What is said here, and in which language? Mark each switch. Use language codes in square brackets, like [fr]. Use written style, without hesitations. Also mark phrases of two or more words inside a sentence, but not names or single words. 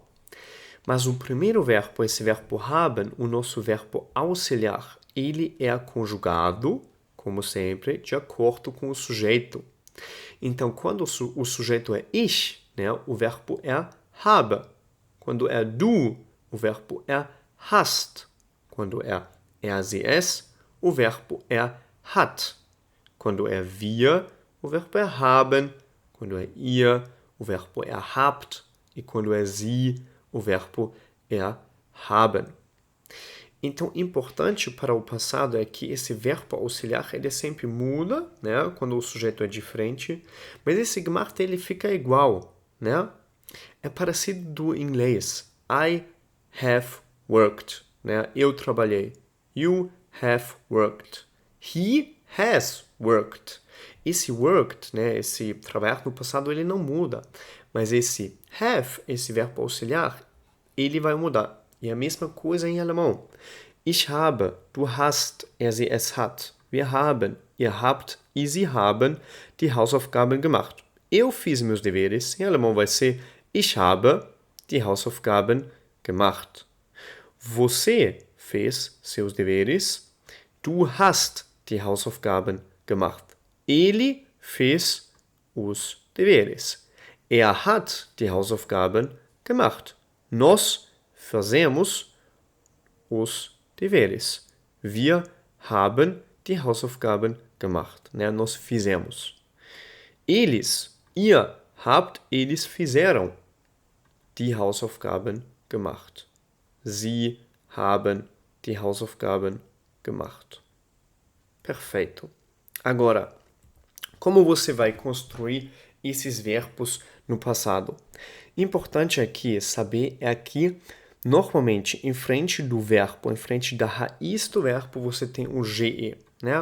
[pt] Mas o primeiro verbo, esse verbo haben, o nosso verbo auxiliar, ele é conjugado, como sempre, de acordo com o sujeito. Então, quando o sujeito é ich, né, o verbo é habe. Quando é du, o verbo é hast. Quando é [de] er, sie, es, [pt] o verbo é hat. Quando é wir, o verbo é haben. Quando é ihr, o verbo é habt. E quando é sie, o verbo é haben. Então, importante para o passado é que esse verbo auxiliar ele sempre muda, né, quando o sujeito é diferente, mas esse gemacht ele fica igual, né? É parecido do inglês. [en] I have worked, [pt] né? Eu trabalhei. [en] You have worked. He has worked. [pt] Esse worked, né, esse trabalhar no passado, ele não muda, mas esse have, esse verbo auxiliar, ele vai mudar. E a mesma coisa em alemão. [de] Ich habe, du hast, er, sie, es hat. Wir haben, ihr habt e sie haben die Hausaufgaben gemacht. [pt] Eu fiz meus deveres. Em alemão vai ser [de] ich habe die Hausaufgaben gemacht. [pt] Você fez seus deveres. [de] Du hast die Hausaufgaben gemacht. [pt] Ele fez os deveres. [de] Er hat die Hausaufgaben gemacht. [pt] Nós fazemos os deveres. [de] Wir haben die Hausaufgaben gemacht. [pt] Né? Nós fizemos. Eles, [de] ihr habt, [pt] eles fizeram [de] die Hausaufgaben gemacht. Sie haben die Hausaufgaben gemacht. [pt] Perfeito. Agora, como você vai construir esses verbos no passado? Importante aqui saber é que, normalmente, em frente do verbo, em frente da raiz do verbo, você tem um GE, né?